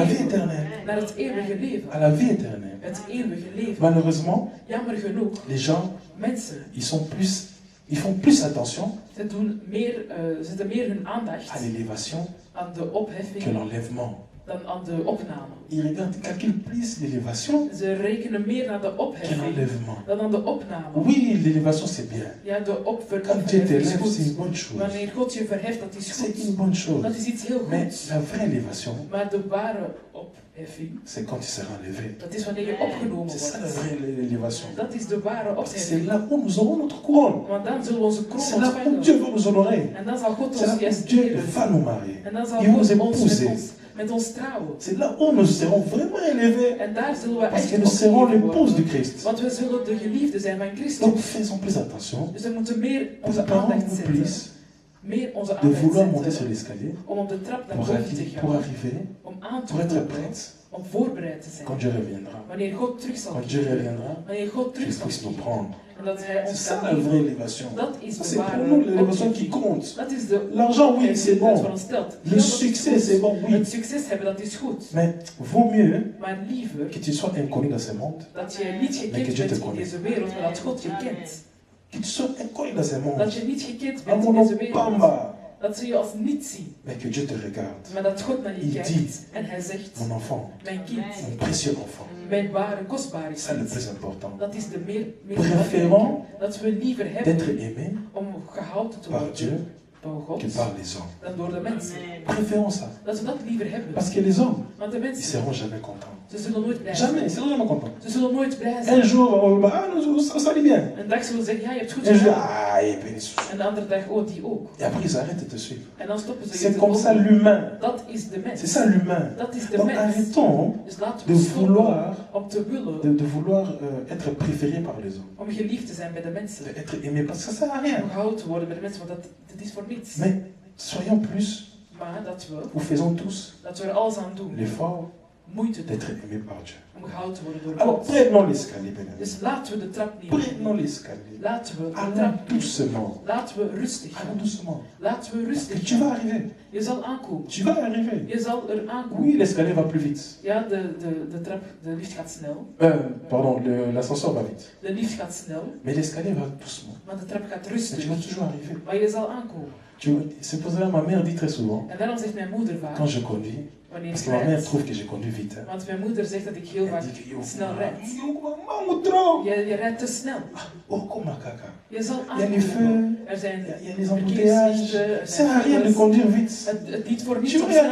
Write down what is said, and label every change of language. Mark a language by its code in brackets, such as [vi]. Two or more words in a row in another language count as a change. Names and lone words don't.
[fr] la vie [nl] leven. [fr] éternelle. [nl] Naar het eeuwige leven. [fr] À la vie éternelle. [nl] Het eeuwige leven. [fr] Malheureusement, [nl] Jammer genoeg, [fr] les gens, [nl] mensen, [fr] ils font plus attention [nl] ze zetten meer hun aandacht [fr] à l'élévation [nl] aan de [fr] que [nl] opheffing [fr] l'enlèvement. [nl] dan aan de opname. [fr] Ils calculent plus l'élévation [nl] Ze rekenen meer naar de [fr] que [nl] opheffing [fr] l'enlèvement. [nl] dan aan de opname. [fr] Oui, l'élévation c'est bien. [nl] Ja, de [fr] Quand Dieu [nl] opheffing is [fr] t'élève, c'est une [nl] goed. [fr] bonne chose. [nl] Wanneer God je verheft, dat is [fr] C'est une [nl] goed. [fr] bonne chose. [nl] Dat is iets heel [fr] Mais [nl] goeds. [fr] la vraie élévation, [nl] Maar de ware opheffing, [fr] c'est quand tu seras enlevé. [nl] dat is wanneer je opgenomen [fr] C'est ça la [nl] wordt. [fr] vraie élévation. [nl] Dat is de ware [fr] Parce que c'est [nl] opheffing. [fr] là où nous aurons notre couronne. [nl] Want dan zullen we onze kroon [fr] C'est là où [nl] ontvangen. [fr] Dieu va nous honorer. [nl] En dan zal God [fr] C'est là [nl] ons [fr] où [nl] juist [fr] Dieu [nl] eren. [fr] va nous marier. [nl] En dan zal [fr] Il va nous [nl] God ons [fr] épouser. [nl] met ons trouwen. [fr] C'est là où nous serons vraiment élevés. [nl] En daar zullen we [fr] Parce [nl] echt [fr] que nous serons [nl] opgeheven [fr] l'épouse [nl] worden. [fr] du Christ. [nl] Want we zullen de geliefde zijn van Christus. [fr] Donc faisons plus attention. [nl] Dus we moeten meer onze [fr] Préparons-nous [nl] aandacht zetten. [fr] plus [nl] Meer onze [fr] de [nl] aandacht [fr] vouloir monter sur [nl] zetten. [fr] l'escalier [nl] Om op de trap naar [fr] pour [nl] boven te [fr] pour [nl] gaan. [fr] arriver, [nl] Om aan te [fr] pour être [nl] komen. [fr] prête [nl] Om voorbereid te zijn. [fr] quand Dieu reviendra. [nl] Wanneer God terug zal [fr] Quand Dieu [nl] keren. [fr] reviendra, [nl] Wanneer God terug [fr] qu'il [nl] zal [fr] puisse nous [nl] keren. [fr] prendre. [nl] En dat hij [fr] C'est [nl] ons [fr] ça [nl] kan [fr] la vraie [nl] nemen. [fr] élévation. [nl] Dat is [fr] Ça, [nl] de [fr] c'est pour [nl] ware [fr] nous l'élévation [nl] opwekking. [fr] qui compte. [nl] Dat is de [fr] L'argent, oui, c'est [nl] wat [fr] bon. [nl] ons stelt. [fr] Le [nl] Geld, dat is [fr] succès, [nl] goed. [fr] c'est bon, oui. [nl] Het succes hebben, dat is goed. [fr] Mais vaut mieux [nl] Maar liever [fr] que tu sois inconnu dans ce monde, [nl] dat je niet [fr] Mais que [nl] gekend [fr] Dieu te [nl] bent in [fr] connaît. [nl] deze wereld, maar dat God je kent. [fr] que tu sois inconnu dans ce monde. [nl] Dat je niet gekend [fr] À [nl] bent in [fr] mon [nl] deze [fr] nom, [nl] wereld. [ln] Pamba. [nl] Dat ze je als niet zien. [fr] Mais que Dieu te regarde. [nl] Maar dat God naar je [fr] Il [nl] kijkt. [fr] dit, [nl] En hij zegt, [fr] mon enfant, [nl] mijn kind, [fr] mon précieux enfant. [nl] mijn ware, kostbare [fr] C'est ça le [nl] kind. [fr] plus important. [nl] Dat is de meer [fr] Préférons [nl] belangrijke. Dat we liever [fr] d'être [nl] hebben [fr] aimé [nl] om gehouden te [fr] par [nl] worden [fr] Dieu [nl] door God [fr] que par les hommes. [nl] dan door de mensen. [fr] Préférons ça. [nl] Dat we dat liever hebben. [fr] Parce que les hommes, [nl] Want de [fr] ils [nl] mensen, [fr] seront jamais contents. [nl] ze zullen nooit blij [fr] Jamais, ils [nl] zijn. [fr] seront jamais contents. [nl] Ze zullen nooit blij [fr] Un [nl] zijn. [fr] jour, on va, ah, ça allait bien. [nl] Een dag zullen ze zeggen, ja, je hebt goed [fr] Un jour, [nl] gedaan. [fr] ah, il est béni. [nl] En de andere dag, oh, die ook. [fr] Et après, ils arrêtent de te suivre. [nl] En dan stoppen ze je [fr] C'est [nl] te [fr] comme ça [nl] volgen. [fr] l'humain. [nl] Dat is de mens. [fr] C'est ça l'humain. [nl] Dat is de [fr] Donc [nl] mens. [fr] arrêtons [nl] Dus laten [fr] de [nl] we stoppen [fr] vouloir, [nl] om te willen, [fr] de vouloir être préféré par les hommes. [nl] om geliefd te zijn bij de mensen. [fr] D'être aimé, parce que ça sert à rien. [nl] Om gehouden te worden bij de mensen, want dat is voor niets. [fr] Mais soyons plus, [nl] Maar dat [fr] ou faisons tous [nl] we er alles aan doen, [fr] l'effort [nl] moeite doen, [fr] d'être aimé par Dieu. [nl] om gehouden te worden door [fr] Alors [nl] God. [fr] prenons l'escalier, bien [nl] Dus [fr] aimé. [nl] laten we de trap niet [fr] Prenons l'escalier. [nl] Laten we de [fr] Allons [nl] trap niet. [fr] doucement. [nl] Laten we rustig [fr] Allons [nl] gaan. [fr] doucement. [nl] Laten we [fr] Parce que [nl] rustig [fr] tu vas [nl] gaan. [fr] arriver. [nl] Je zal aankomen. [fr] Tu vas arriver. [nl] Je zal er aankomen. [fr] Oui, l'escalier va plus vite. [nl] Ja, de trap, de lift gaat snel. [fr] Pardon, l'ascenseur va vite. [nl] De lift gaat snel, [fr] Mais l'escalier va doucement. [nl] maar de trap gaat [fr] Mais [nl] rustig. [fr] tu vas toujours arriver. [nl] Maar je zal aankomen. [fr] C'est pour ça que ma mère dit très souvent, [nl] En daarom zegt mijn moeder vaak, [fr] quand je conduis, [nl] wanneer [fr] parce [nl] ik [fr] que ma mère [nl] rijd, [fr] trouve que je conduis vite. Hein. [nl] want mijn moeder zegt dat ik heel vaak [fr] dit que, [nl] snel rijdt. [fr] trop. [nl] Je rijdt te snel. [fr] Oh, comme un caca. [nl] Je zal [fr] Il y a les feux, [nl] aankomen. Er zijn [fr] il y a les embouteillages. [nl] verkeerslichten, er [fr] Ça sert à [nl] zijn [fr] rien de [nl] files. [fr] conduire vite. [nl] Het niet voor [fr] Je [nl] niets [fr] vais [nl] om [fr] y [nl] snel te